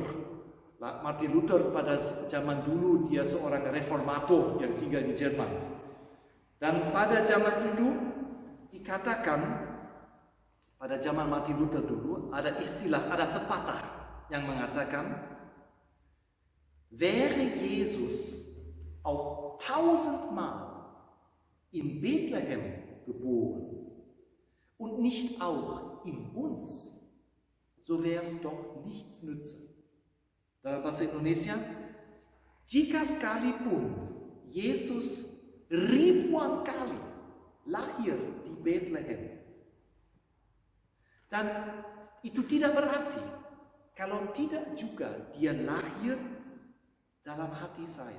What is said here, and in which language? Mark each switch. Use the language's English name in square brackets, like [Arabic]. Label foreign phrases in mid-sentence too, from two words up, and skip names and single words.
[Indonesian] Martin Luther pada zaman dulu dia seorang reformator yang tinggal di Jerman. Dan pada zaman itu dikatakan, pada zaman Martin Luther dulu ada pepatah yang mengatakan, [German] wäre Jesus auch 1000-mal in Bethlehem geboren und nicht auch in uns, so wäre es doch nichts nütze. [Indonesian] Dalam bahasa Indonesia, jika sekalipun Yesus ribuan kali lahir di Bethlehem, dan itu tidak berarti kalau tidak juga dia lahir dalam hati saya.